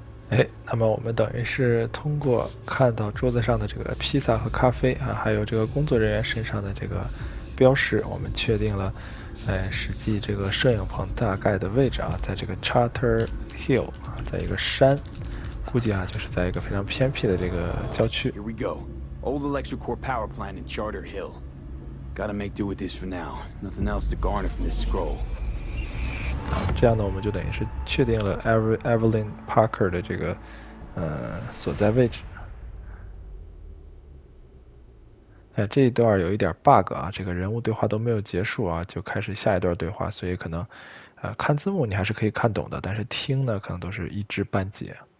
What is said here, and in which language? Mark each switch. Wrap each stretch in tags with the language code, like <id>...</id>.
<zh>哎，那么我们等于是通过看到桌子上的这个披萨和咖啡啊，还有这个工作人员身上的这个标识，我们确定了，实际这个摄影棚大概的位置啊，在这个 Charter Hill 啊，在一个山，估计啊就是在一个非常偏僻的这个郊区。</zh> <en>Here we go. Old electric power plant in Charter Hill. Gotta make do with this for now. Nothing else to garner from this scroll.</en> <zh>这样呢，我们就等于是确定了 Evelyn Parker 的这个所在位置。这一段有一点 bug 啊，这个人物对话都没有结束啊，就开始下一段对话，所以可能看字幕你还是可以看懂的，但是听呢可能都是一知半解。</zh>